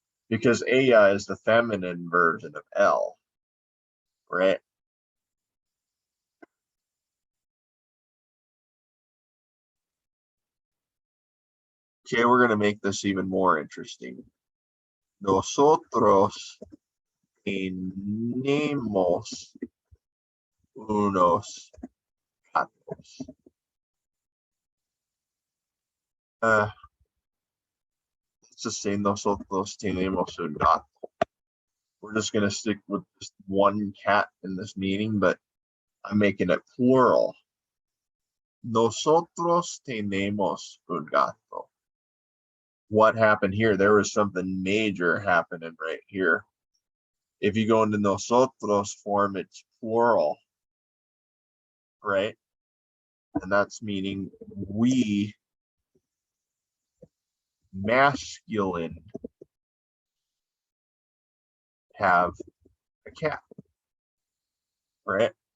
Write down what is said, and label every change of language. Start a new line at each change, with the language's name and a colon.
English: Because ella is the feminine version of L, right? Okay, we're going to make this even more interesting.
Spanish: Nosotros tenemos unos gatos.
English: Let's just say
Spanish: nosotros tenemos un gato.
English: We're just going to stick with just one cat in this meaning, but I'm making it plural.
Spanish: Nosotros tenemos un gato.
English: What happened here? There was something major happening right here. If you go into nosotros form, it's plural, right? And that's meaning we, masculine, have a cat, right?